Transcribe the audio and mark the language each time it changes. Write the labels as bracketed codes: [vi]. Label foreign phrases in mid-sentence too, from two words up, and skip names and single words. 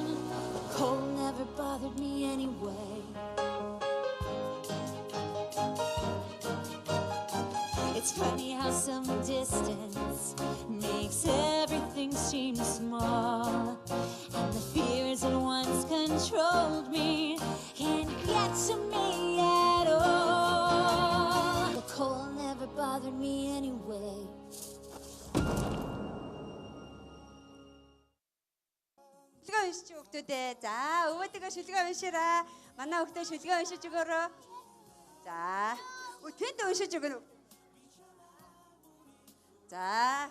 [en] Cold never bothered me anyway. It's funny how some distance makes everything seem small. And the fears that once controlled me can't get to me at all. The cold never bothered me anyway. [mn] Шүлгээ уншиж хүүхдүүдээ. За өвөөдөө шүлгээ уншираа. Манай хүүхдээ шүлгээ уншиж өгөөрөө. За. Тэнд уншиж өгнө. За.